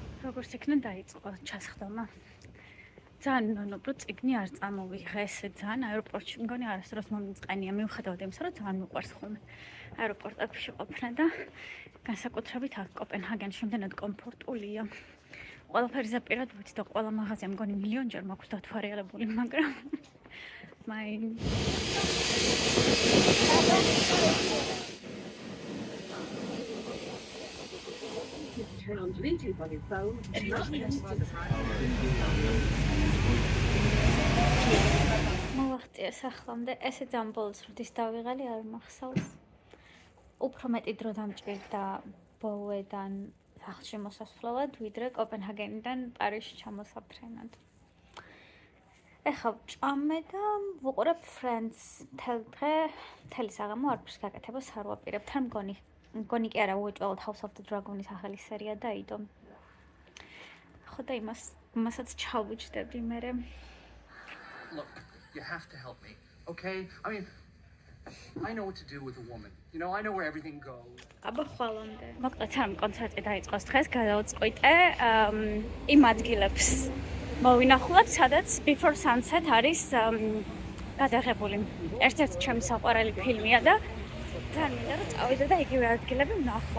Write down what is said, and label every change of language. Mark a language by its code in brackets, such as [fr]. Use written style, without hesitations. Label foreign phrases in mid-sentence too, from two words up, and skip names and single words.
[ka] როგორც იქნა დაიწყო ჩასხდომა. ძალიან ნონოპრო წიგნი არ წამოვიღე, ესე ძალიან აეროპორტში მგონი არასდროს მომიწყენია, მიუხედავად იმისა, რომ ძალიან მიყვარს ხოლმე აეროპორტებში ყოფნა და განსაკუთრებით აქ კოპენჰაგენში იმდენად კომფორტულია. ყველაფერი ზაპირად ვიცი და ყველა მაღაზია მგონი მილიონჯერ მაქვს დათვალიერებული, მაგრამ [en] Turn on Bluetooth on your phone. [ka] მოვახტიე სახლამდე, ესე ძალიან ბოლოს როდის დავიღალი არ მახსოვს. უფრო მეტი დრო დამჭირდა ბოლოედან სახლში მოსასვლელად, ვიდრე კოპენჰაგენიდან პარიზში ჩამოსაფრენად. ეხლა ვჭამე და ვუყურებ Friends მთელი დღე, მთელი საღამო არაფერს გაკეთებას არ ვაპირებ. თან მგონი კი არა უეჭველად House of the Dragon-ის ახალი სერია დაიდო. ხო და იმასაც ჩავუჯდები მერე. [en] Look, you have to help me, okay? I mean, I know what to do with a woman. You know, I know where everything goes. [ka] აბა ხვალამდე. მოკლედ სამ კონცერტი დაიწყოს დღეს, გადავწყვიტე იმ ადგილებს მოვინახულებ, სადაც Before Sunset არის გადაღებული. ერთ-ერთი ჩემი საყვარელი ფილმია და ძალიან მინდა რომ წავიდე და იგივე ადგილები ვნახო.